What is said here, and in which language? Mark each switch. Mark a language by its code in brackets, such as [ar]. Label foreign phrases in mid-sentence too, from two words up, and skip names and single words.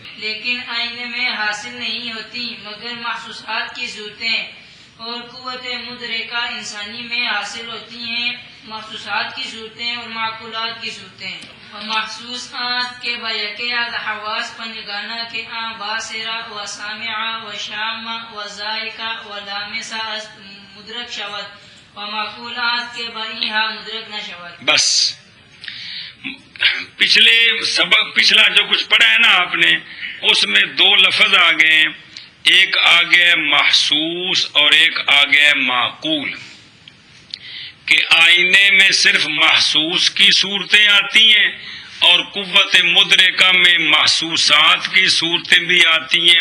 [ur] لیکن آئینے میں حاصل نہیں ہوتی مگر محسوسات کی صورتیں اور قوت مدرکہ انسانی میں حاصل ہوتی ہیں محسوسات کی صورتیں اور معقولات کی صورتیں. [fa] اور محسوسات کے بیقے از حواس پنجگانہ کے باصرہ و سامعہ و شامہ و ذائقہ و لامسہ از مدرک شود و معقولات کے بائیہا مدرک نہ شود. [ur] بس پچھلے سبق پچھلا جو کچھ پڑھا ہے نا آپ نے، اس میں دو لفظ آ گئے، ایک آ گیا محسوس اور ایک آ گیا معقول. کہ آئینے میں صرف محسوس کی صورتیں آتی ہیں اور قوت مدرکہ میں محسوسات کی صورتیں بھی آتی ہیں.